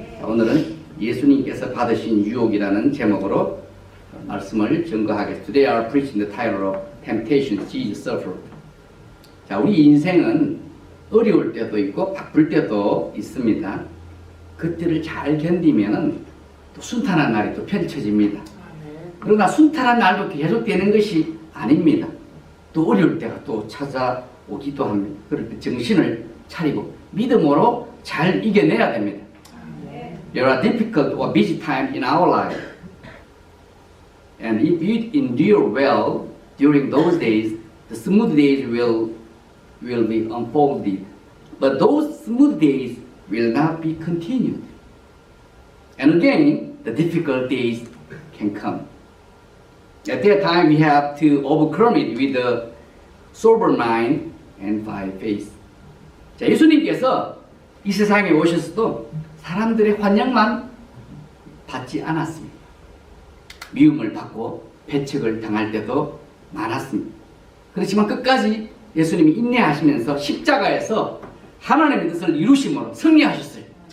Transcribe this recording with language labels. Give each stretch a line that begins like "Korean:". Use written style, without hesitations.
Korean: 오늘은 예수님께서 받으신 유혹이라는 제목으로 말씀을 증거하겠습니다.
English: Today I will preach the title of Temptation Jesus Suffered.
Korean: 자, 우리 인생은 어려울 때도 있고 바쁠 때도 있습니다. 그때를 잘 견디면은 또 순탄한 날이 또 펼쳐집니다. 그러나 순탄한 날도 계속되는 것이 아닙니다. 또 어려울 때가 또 찾아오기도 합니다. 그럴 때 정신을 차리고 믿음으로 잘 이겨내야 됩니다.
English: There are difficult or busy times in our life. And if you endure well during those days, the smooth days will be unfolded. But those smooth days will not be continued. And again, the difficult days can come. At that time, we have to overcome it with a sober mind and by faith.
Korean: 자, 예수님께서 이 세상에 오셨어도 사람들의 환영만 받지 않았습니다. 미움을 받고 배척을 당할 때도 많았습니다. 그렇지만 끝까지 예수님이 인내하시면서 십자가에서 하나님의 뜻을 이루심으로 승리하셨어요.